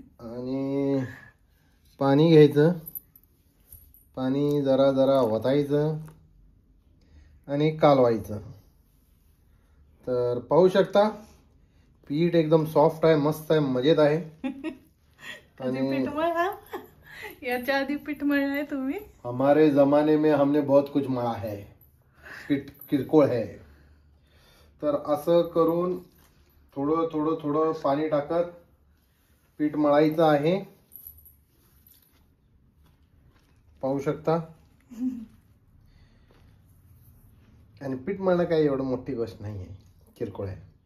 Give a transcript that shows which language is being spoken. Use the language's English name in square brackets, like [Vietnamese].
[Marathi] आणि पाणी घ्यायचं. पाणी जरा जरा वतायचं आणि कालवायचं. तर पाहू शकता पीठ एकदम सॉफ्ट आहे मस्त आहे मजेत आहे. आणि पीठ मळा याच्या आधी पीठ मळलं आहे तुम्ही. [Hindi] हमारे जमाने में हमने बहुत कुछ मळा है. पीठ किरकोळ है. [Marathi] तर असं करून थोडं थोडं थोडं पाणी टाकत पीठ मळायचं आहे. पाहू शकता. आणि पीठ मळणं काही एवढं मोठी गोष्ट नाही आहे किरकोळ आहे.